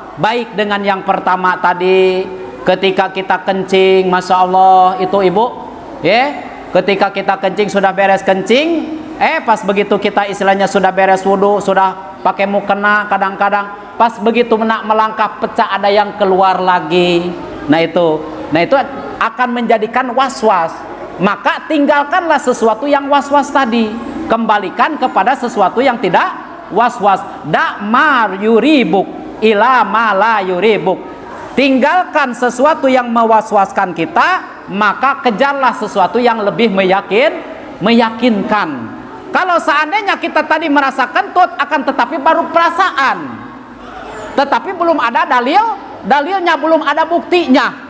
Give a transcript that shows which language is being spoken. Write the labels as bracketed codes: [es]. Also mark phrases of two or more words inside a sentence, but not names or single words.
[id] Baik dengan yang pertama tadi, ketika kita kencing, [ar] ما شاء الله [id] itu ibu, ya, ketika kita kencing sudah beres kencing, pas begitu kita istilahnya sudah beres wudu, sudah pakai mukena, kadang-kadang pas begitu nak melangkah pecah ada yang keluar lagi. Nah itu akan menjadikan was-was. Maka tinggalkanlah sesuatu yang was-was tadi, kembalikan kepada sesuatu yang tidak was-was. [ar] دع ما يريبك إلى ما لا يريبك. [id] Tinggalkan sesuatu yang mewaswaskan kita, maka kejarlah sesuatu yang lebih meyakinkan. Kalau seandainya kita tadi merasa kentut, akan tetapi baru perasaan, tetapi belum ada dalilnya, belum ada buktinya.